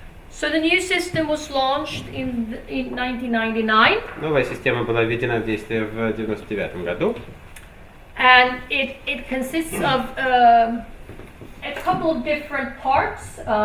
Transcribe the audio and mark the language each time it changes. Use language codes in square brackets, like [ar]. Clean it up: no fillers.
[en] So the new system was launched in 1999. [ru] Новая система была введена в действие в 1999 году. [en] And it consists of a couple of different parts.